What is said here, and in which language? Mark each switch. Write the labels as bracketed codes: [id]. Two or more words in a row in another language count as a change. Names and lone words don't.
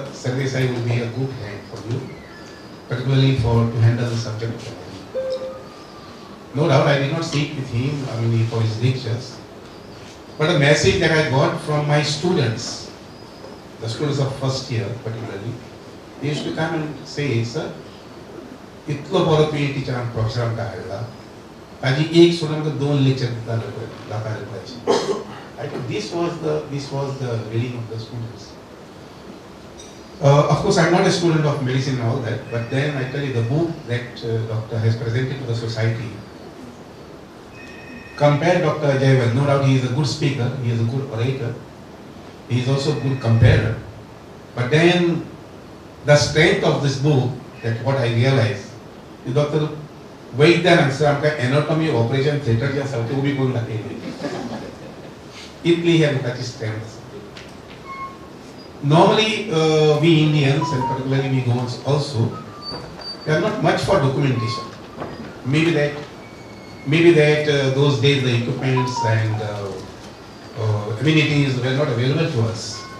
[en] Sardesai will be a good hand for you, particularly to handle the subject of anatomy. No doubt I did not speak with him for his lectures, but a message that I got from my students, the students of first year particularly, they used to come and say, sir, [kok] इतलो बरो PhD टीचरान प्रोफेसरान का हाडला, ताजी एक स्टुडंट को 2 लेक्चर जाता रेपाची. [en] I think this was the reading of the students. Of course, I am not a student of medicine and all that, but then I tell you the book that Doctor has presented to the society. Compare Dr. Ajay well. No doubt he is a good speaker, he is a good orator, he is also a good comparer. But then the strength of this book, that what I realized, is Dr. [kok] वैद्यानंद सर आमकां [en] anatomy operation theatre [kok] जे आसा तें उबी करून दाखयलें. इतली ह्या बुकाची स्ट्रेंथ आसा. [en] Normally, we Indians and particularly we Goans also, we are not much for documentation. Maybe that those days the equipments and amenities were not available to us.